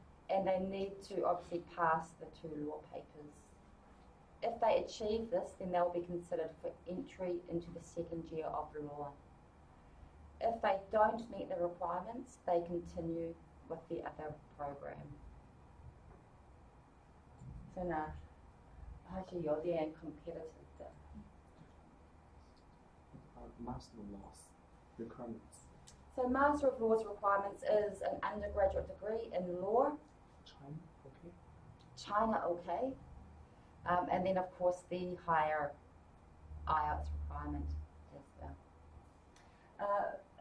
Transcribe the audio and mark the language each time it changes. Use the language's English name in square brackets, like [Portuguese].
[English] And they need to obviously pass the 2 law papers. If they achieve this, then they'll be considered for entry into the second year of law. If they don't meet the requirements, they continue with the other program. [Chinese] 所以呢，还是有点 competitive 的。 [English] Master of Laws requirements. So Master of Laws requirements is an undergraduate degree in law. China, okay. China, okay. And then of course the higher IELTS requirement as well.